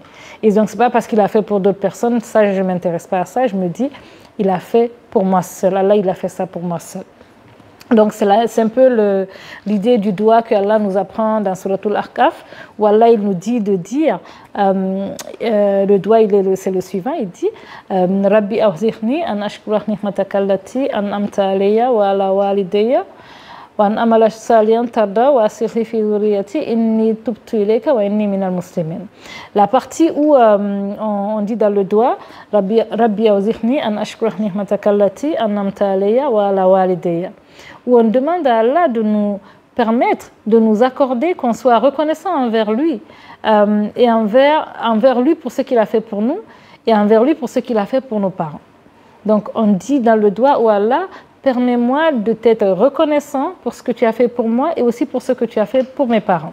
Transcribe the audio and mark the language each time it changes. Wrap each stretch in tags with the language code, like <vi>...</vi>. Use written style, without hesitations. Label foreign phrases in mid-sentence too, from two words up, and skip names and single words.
<fr>Et donc, ce n'est pas parce qu'il a fait pour d'autres personnes, ça, je ne m'intéresse pas à ça. Je me dis, il a fait pour moi seul. Allah, il a fait ça pour moi seul. Donc c'est un peu l'idée du doigt que Allah nous apprend dans Suratul Ahqaf, où Allah il nous dit de dire, le doigt c'est le suivant, il dit</fr> <ar>رب أوزعني أن أشكر نعمتك التي أنعمت علي وعلى والدي وأن أعمل صالحا ترضى وأصلح في ذريتي إني تبت إليك وإني من المسلمين.</ar> <fr>La partie où on dit dans le doigt</fr> <ar>رب أوزعني أن أشكر نعمتك التي أنعمت علي وعلى والدي,</ar> <fr>où on demande à Allah de nous permettre, de nous accorder qu'on soit reconnaissant envers lui et envers lui pour ce qu'il a fait pour nous et envers lui pour ce qu'il a fait pour nos parents. Donc on dit dans le doigt, oh Allah, permets-moi de t'être reconnaissant pour ce que tu as fait pour moi et aussi pour ce que tu as fait pour mes parents.</fr>